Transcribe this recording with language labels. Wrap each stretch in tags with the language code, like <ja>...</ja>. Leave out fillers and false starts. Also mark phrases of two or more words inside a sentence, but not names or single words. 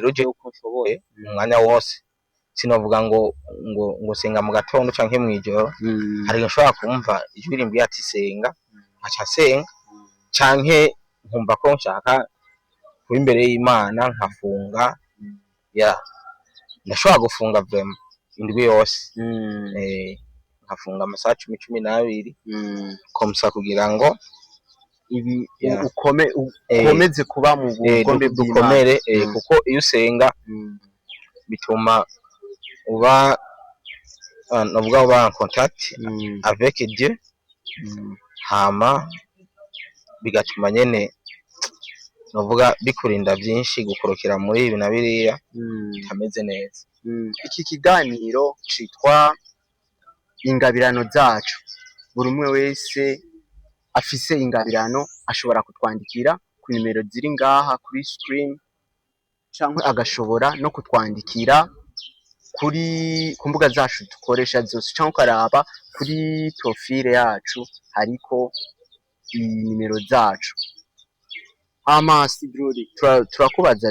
<rn>je uko nshoboye umwanya wose sinovuga ngo senga mu gatondo canke mwijoro hari nshobora kumva ijwi rimbwiye ati senga aca senga canke nkumva ko nshaka kuba imbere y'Imana nkafunga ndashobora gufunga vraiment indwi yose nkafunga amasaha 12 komsa kugira ngo ibi ukomeze kuba mu bugombe dukomere kuko iyo usenga bituma uba</rn> <fr>en contact avec Dieu</fr> <rn>hama bigatuma nyene novuga bikurinda byinshi gukorokera muri ibi na biriya bitameze neza iki kiganiro citwa ingabirano zacu buri umwe wese afise ingabirano ashobora kutwandikira ku nimero ziri ngaha kuri screen cyangwa agashobora no kutwandikira ku mbuga zacu dukoresha zose cyangwa ukaraba kuri profile yacu hariko nimero zacu Sidrori turakubaza</rn>